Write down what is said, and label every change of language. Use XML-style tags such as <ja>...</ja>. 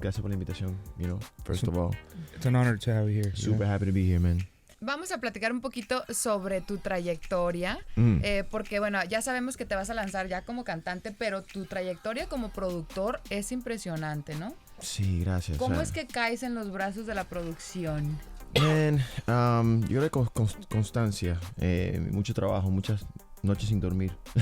<es>Gracias por la invitación,</es> <en>you know, first of all. It's an honor to have you here. Super happy to be here, man.</en> <es>Vamos a platicar un poquito sobre tu trayectoria, porque bueno, ya sabemos que te vas a lanzar ya como cantante, pero tu trayectoria como productor es impresionante, ¿no? Sí, gracias. ¿Cómo es que caes en los brazos de la producción? Man, yo creo que constancia, mucho trabajo, muchas noches sin dormir.</es>